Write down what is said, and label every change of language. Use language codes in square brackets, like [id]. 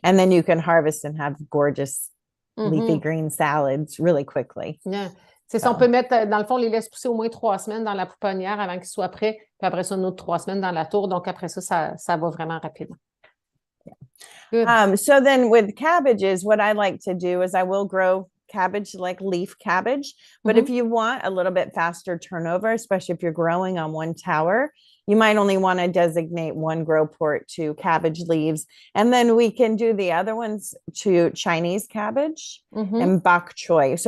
[en] And then you can harvest and have gorgeous leafy green salads really quickly. Yeah. [fr] C'est ça, on peut mettre, dans le fond, les laisse pousser au moins 3 semaines dans la pouponnière avant qu'ils soient prêts, puis après ça, une autre 3 semaines dans la tour. Donc, après ça, ça va vraiment rapidement. [en] Good. So then with cabbages, what I like to do is I will grow cabbage like leaf cabbage. But if you want a little bit faster turnover, especially if you're growing on one tower, you might only want to designate one grow port to cabbage leaves. And then we can do the other ones to Chinese cabbage and bokchoy.